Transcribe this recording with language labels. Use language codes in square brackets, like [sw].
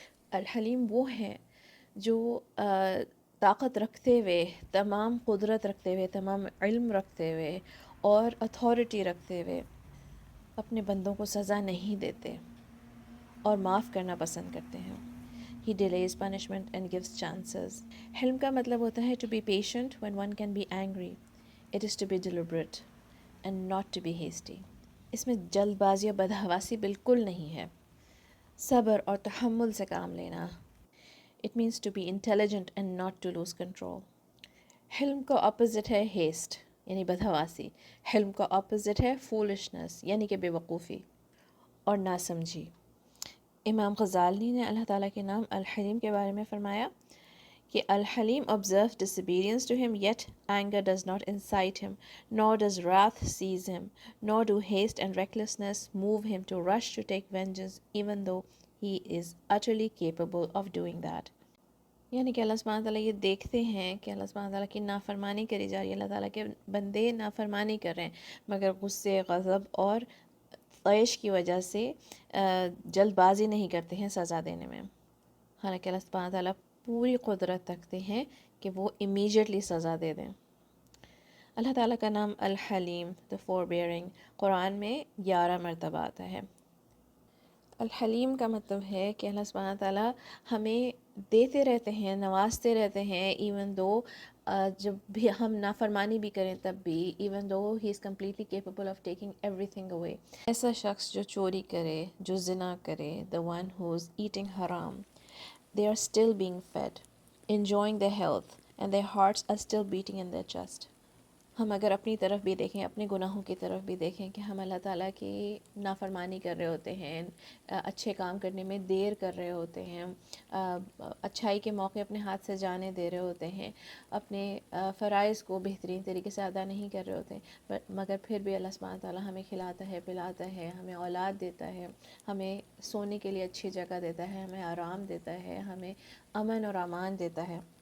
[ur] الحلیم وہ ہیں جو طاقت رکھتے ہوئے, تمام قدرت رکھتے ہوئے, تمام علم رکھتے ہوئے اور اتھارٹی رکھتے ہوئے اپنے بندوں کو سزا نہیں دیتے اور معاف کرنا پسند کرتے ہیں. [en] He delays punishment and gives chances. [ur] حلم کا مطلب ہوتا ہے [en] to be patient when one can be angry. It is to be deliberate and not to be hasty. [ur] اس میں جلد بازی اور بدحواسی بالکل نہیں ہے. صبر اور تحمل سے کام لینا. [en] It means to be intelligent and not to lose control. [ur] حلم کا اپوزٹ ہے ہیسٹ یعنی بدحواسی. حلم کا اپوزٹ ہے foolishness یعنی کہ بے وقوفی اور ناسمجھی. امام غزالی نے اللہ تعالیٰ کے نام الحلیم کے بارے میں فرمایا کہ الحلیم [en] observes disobedience to him, yet anger does not incite him, nor does wrath seize him, nor do haste and recklessness move him to rush to take vengeance, even though he is utterly capable of doing that. [ur] یعنی کہ اللہ سبحانہ تعالیٰ یہ دیکھتے ہیں کہ اللہ سبحانہ تعالیٰ کی نافرمانی کری جا رہی ہے, اللہ تعالیٰ کے بندے نافرمانی کر رہے ہیں, مگر غصے, غضب اور عیش کی وجہ سے جلد بازی نہیں کرتے ہیں سزا دینے میں. حالانکہ اللہ سبحانہ تعالیٰ پوری قدرت رکھتے ہیں کہ وہ امیجیٹلی سزا دے دیں. اللہ تعالیٰ کا نام الحلیم, [en] the forbearing, [ur] قرآن میں 11 مرتبہ آتا ہے. الحلیم کا مطلب ہے کہ اللہ سبحانہ تعالیٰ ہمیں دیتے رہتے ہیں, نوازتے رہتے ہیں, [en] even though [ur] جب بھی ہم نافرمانی بھی کریں تب بھی, [en] Even though he is completely capable of taking everything away. [ur] ایسا شخص جو چوری کرے, جو زنا کرے, [en] the one who is eating haram, they are still being fed, enjoying their health, and their hearts are still beating in their chest. [ur] ہم اگر اپنی طرف بھی دیکھیں, اپنے گناہوں کی طرف بھی دیکھیں کہ ہم اللہ تعالیٰ کی نافرمانی کر رہے ہوتے ہیں, اچھے کام کرنے میں دیر کر رہے ہوتے ہیں, اچھائی کے موقع اپنے ہاتھ سے جانے دے رہے ہوتے ہیں, اپنے فرائض کو بہترین طریقے سے ادا نہیں کر رہے ہوتے ہیں, مگر پھر بھی اللہ سبحانہ تعالیٰ ہمیں کھلاتا ہے, پلاتا ہے, ہمیں اولاد دیتا ہے, ہمیں سونے کے لیے اچھی جگہ دیتا ہے, ہمیں آرام دیتا ہے, ہمیں امن اور امان دیتا ہے.